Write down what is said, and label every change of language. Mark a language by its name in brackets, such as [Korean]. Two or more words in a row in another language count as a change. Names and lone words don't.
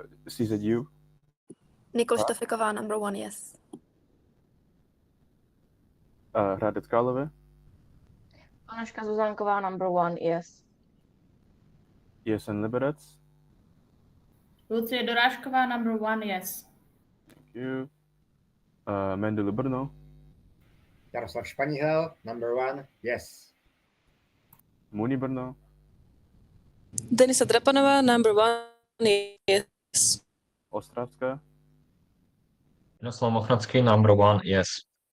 [English] CZU. Nikol Štofiková, number 1, yes. Hradec Králové, Anuška Zuzanková, number 1, yes. ESN Liberec. Lucie Dorášková, number 1, yes. Thank you. Mendulu Brno, Jaroslav Španíhel, number 1, yes. Muni Brno, Denisa Drapanová, number 1, yes. Ostravská, Miroslav Mochnatský, number 1, yes.